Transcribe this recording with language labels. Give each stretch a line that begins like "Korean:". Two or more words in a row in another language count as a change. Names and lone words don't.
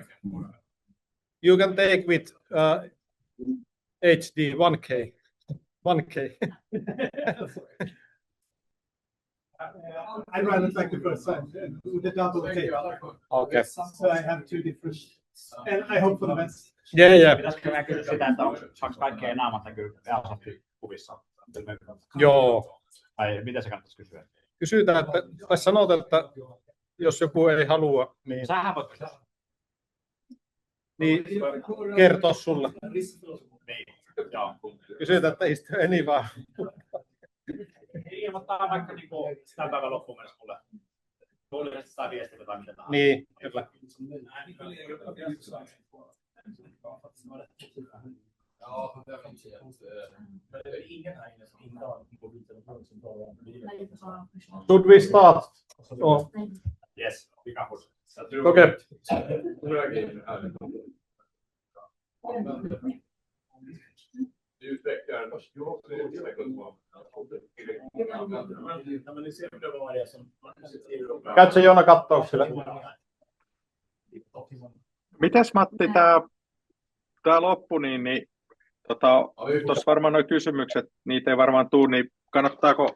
English: You can take with HD 1K. 1K. I'd rather take the first time with the double take. Okay. So I have two different, and I hope for the best. Yeah.
Finnish: Pitäisikö mä kysyä sitä, että saako kaikkea naamat näkyy Easoftin kuvissa? Joo. Tai mitä se kannattaisi kysyä? Kysytään, että, tai sanotaan, että jos joku ei halua, niin, Sähän voit kysyä. Niin kertoa sulle. Niin, joo. Kysytään, että ei vaan. Ilmoittaa vaikka niin tämän päivän loppuun mennessä mulle. Luullisesti saa viestiä tai mitä tahansa. Niin, kyllä.
English: Should we start? Oh. Yes, we can push. Okay.
Finnish: Käytkö Joona kattaukselle? Mitäs Matti, tämä loppu, niin tuossa varmaan nuo kysymykset, niitä ei varmaan tule, niin kannattaako